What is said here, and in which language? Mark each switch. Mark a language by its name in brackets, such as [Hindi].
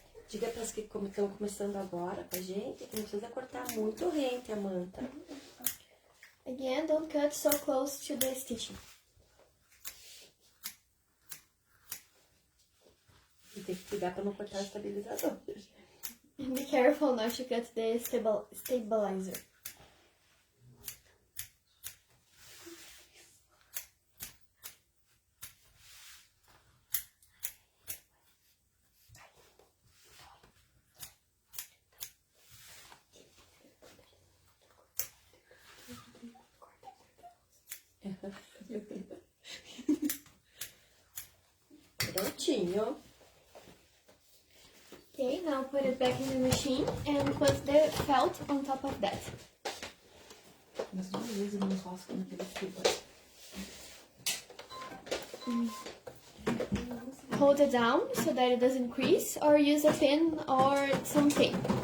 [Portuguese] diga para as que estão começando agora com a gente que não precisa cortar muito rente a manta. [English] Again, don't cut so close to the stitching. [Portuguese] E tem que cuidar para não cortar o estabilizador. [English] And be careful not to cut the stabilizer. [Portuguese] Prontinho. [English] Okay, now put it back in the machine and put the felt on top of that. [Portuguese] Mas duas vezes eu não faço naquele fibra. [English] Hold it down so that it doesn't crease, or use a pin or something.